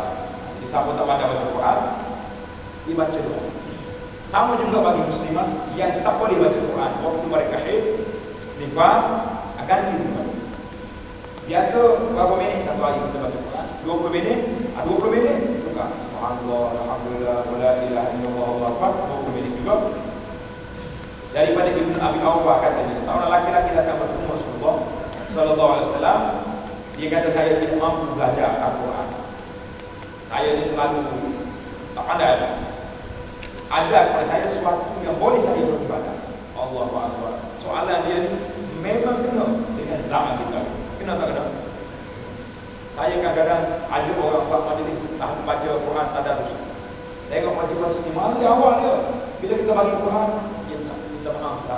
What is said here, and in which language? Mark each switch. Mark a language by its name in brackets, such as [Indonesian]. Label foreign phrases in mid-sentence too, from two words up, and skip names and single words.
[Malay] Jadi siapa tak pandai baca Al-Quran, dibaca doa. Sama juga bagi muslimah yang tak boleh baca Al-Quran waktu mereka haid, nifas, akan dibuat. Biasa berapa minit satu hari kita baca Al-Quran? 20 minit? 20 minit juga. [Arabic] سبحان الله، الحمد لله، ولا إله إلا الله، الله أكبر. [Malay] 20 minit juga. Daripada Ibnu Abi Awfa katanya, seorang laki-laki datang bertemu Rasulullah [Arabic] صلى الله عليه وسلم. [Malay] Dia kata, saya tidak mampu belajar Al-Quran. Saya ini terlalu tak pandai. Ada kepada saya sesuatu yang boleh saya beribadah. [Arabic] الله أكبر. [Malay] Soalan dia memang kena dengan zaman kita. Kena tak kena? Saya kadang-kadang ada orang buat majlis baca Quran tadarus. Tengok baca-baca ni mari awal dia. Bila kita bagi Quran, kita maaf tak.